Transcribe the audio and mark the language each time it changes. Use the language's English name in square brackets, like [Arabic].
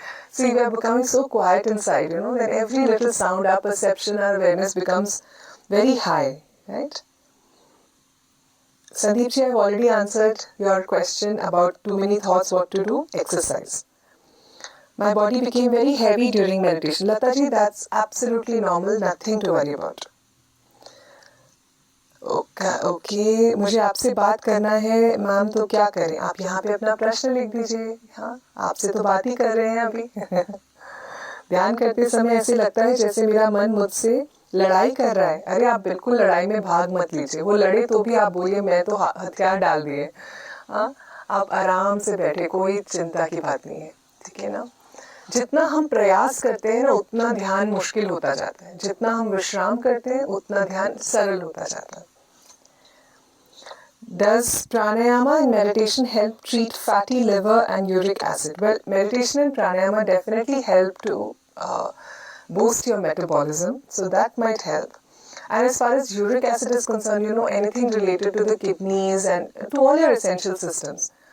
[English] See, we are becoming so quiet inside, that every little sound, our perception, our awareness becomes very high, right? Sandeep ji, I've already answered your question about too many thoughts, what to do, exercise. My body became very heavy during meditation. Lata ji, that's absolutely normal, nothing to worry about. [Hindi] Okay मुझे आपसे बात करना है ma'am, तो क्या करें? आप यहाँ पे अपना प्रश्न लिख दीजिए। हाँ, आपसे तो बात ही कर रहे हैं अभी। ध्यान करते समय ऐसे लगता है जैसे मेरा मन मुझसे लड़ाई कर रहा है। अरे आप बिल्कुल लड़ाई में भाग मत लीजिए, वो लड़े तो भी आप बोलिए मैं तो हथियार डाल दिए। हाँ, आप आराम से बैठे, कोई चिंता की बात नहीं है, ठीक है ना? जितना हम प्रयास करते हैं ना उतना ध्यान मुश्किल होता जाता है, जितना हम विश्राम करते हैं उतना ध्यान सरल होता जाता है। [English] Does pranayama and meditation help treat fatty liver and uric acid? Well, meditation and pranayama definitely help to boost your metabolism, so that might help. And as far as uric acid is concerned, anything related to the kidneys and to all your essential systems.